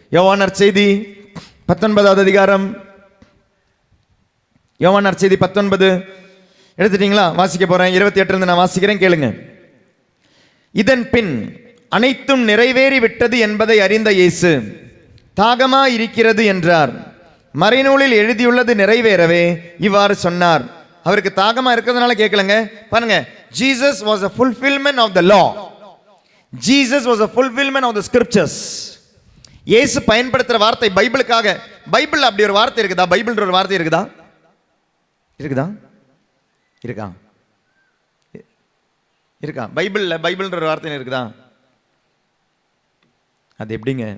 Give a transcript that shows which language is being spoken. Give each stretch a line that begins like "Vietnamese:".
Tamil: யோவான் நற்செய்தி 19வது அதிகாரம், யோவான் நற்செய்தி 19 எடுத்துட்டீங்களா? வாசிக்க போறேன். 28 நான் வாசிக்கிறேன், கேளுங்க. இதன் பின் அனைத்தும் நிறைவேறி விட்டது என்பதை அறிந்த இயேசு தாகமா இருக்கிறது என்றார். மறைநூலில் எழுதியுள்ளது நிறைவேறவே இவ்வாறு சொன்னார். அவருக்கு தாகமா இருக்கிறதுனால கேட்கலங்க. பாருங்க,
English: Jesus was a fulfillment of the law. Jesus was a fulfillment of the scriptures.
Tamil: இயேசு பயன்படுத்துற வார்த்தை பைபிளுக்காக. பைபிள் அப்படி ஒரு வார்த்தை இருக்குதா? பைபிள்ன்ற ஒரு வார்த்தை இருக்குதா? இருக்கா? பைபிள்ன்ற ஒரு வார்த்தை இருக்குதா? அது எப்படிங்க?